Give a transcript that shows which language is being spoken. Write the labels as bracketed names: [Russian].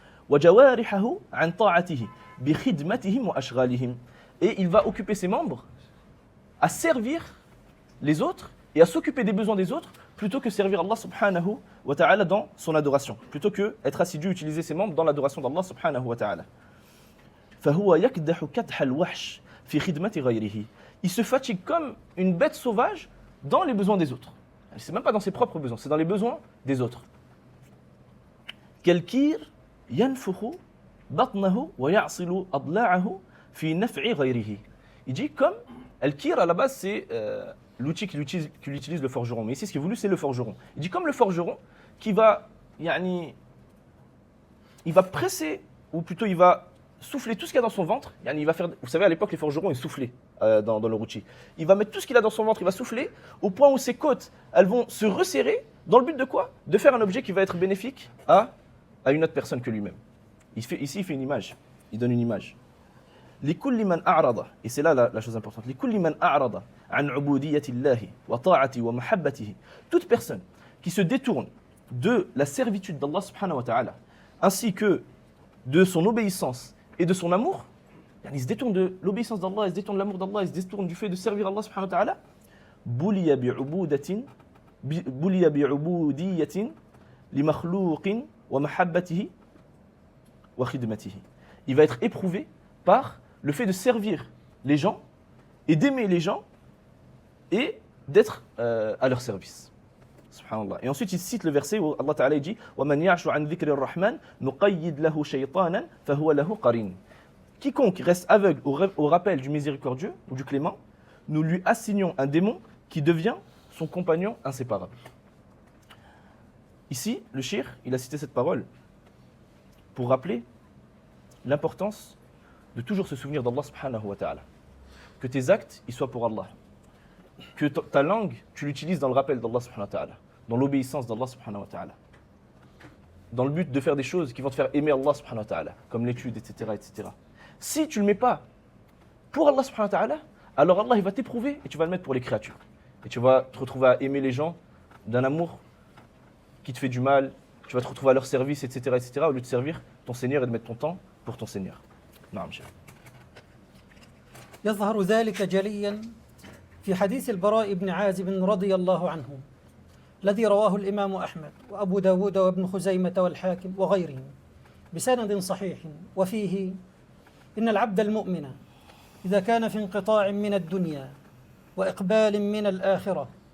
[Arabic] وَجَوَارِحَهُ عَنْ طَاعَتِهِ بِخِدْمَتِهِمْ وَأَشْغَالِهِمْ. [French] Et il va occuper ses membres à servir les autres et à s'occuper des besoins des autres plutôt que servir Allah subhanahu wa ta'ala dans son adoration, plutôt que être assidu, utiliser ses membres dans l'adoration d'Allah subhanahu wa ta'ala. [Arabic] فهو يكدح كدح الوحش في خدمة غيره. [French] Il se fatigue comme une bête sauvage dans les besoins des autres. C'est même pas dans ses propres besoins, c'est dans les besoins des autres. [Arabic] كالكير ينفخ بطنه ويعصل أضلاعه في نفع غيره. [French] Il dit comme Al-Kir à la base c'est l'outil qu'il utilise le forgeron. Mais ici ce qui est voulu c'est le forgeron. Il dit comme le forgeron qui va il va presser, ou plutôt il va souffler tout ce qu'il y a dans son ventre. Il va faire, vous savez à l'époque les forgerons ils soufflaient dans leur outil. Il va mettre tout ce qu'il a dans son ventre, il va souffler au point où ses côtes elles vont se resserrer dans le but de quoi? De faire un objet qui va être bénéfique à une autre personne que lui-même. Ici il fait une image, il donne une image. [Arabic] لكل من أعرض, [French] et c'est là la chose importante, [Arabic] لكل من أعرض عن عبودية الله وطاعته ومحبته. [French] Toute personne qui se détourne de la servitude d'Allah subhanahu wa ta'ala ainsi que de son obéissance et de son amour, il se détourne de l'obéissance d'Allah, il se détourne de l'amour d'Allah, il se détourne du fait de servir Allah subhanahu wa ta'ala, [Arabic] بُلِيَ بِعُبُودِيَّةٍ لِمَخْلُوقٍ وَمَحَبَّتِهِ وَخِدْمَتِهِ. [French] Il va être éprouvé par le fait de servir les gens et d'aimer les gens et d'être à leur service. [Arabic] Subhanallah. [French] Et ensuite il cite le verset où Allah Ta'ala dit [Arabic] وَمَنْ يَعْشُ عَنْ ذِكْرِ الرَّحْمَنِ نُقَيِّدْ لَهُ شَيْطَانًا فَهُوَ لَهُ قَرِينٌ. [French] Quiconque reste aveugle au rappel du miséricordieux ou du clément, nous lui assignons un démon qui devient son compagnon inséparable. Ici, le cheikh, il a cité cette parole pour rappeler l'importance de toujours se souvenir d'Allah subhanahu wa ta'ala. Que tes actes, ils soient pour Allah. Que ta langue, tu l'utilises dans le rappel d'Allah subhanahu wa ta'ala, dans l'obéissance d'Allah subhanahu wa ta'ala. Dans le but de faire des choses qui vont te faire aimer Allah subhanahu wa ta'ala, comme l'étude, etc., etc. Si tu ne le mets pas pour Allah subhanahu wa ta'ala, alors Allah il va t'éprouver et tu vas le mettre pour les créatures. Et tu vas te retrouver à aimer les gens d'un amour qui te fait du mal, tu vas te retrouver à leur service, etc., etc., au lieu de servir ton Seigneur et de mettre ton temps pour ton Seigneur. [Arabic] نعم شيخ. يظهر ذلك جليا في حديث البراء بن عازب رضي الله عنه الذي رواه الإمام أحمد وأبو داود وابن خزيمة والحاكم وغيرهم بسند صحيح، وفيه إن العبد المؤمن إذا كان في انقطاع من الدنيا وإقبال من الآخرة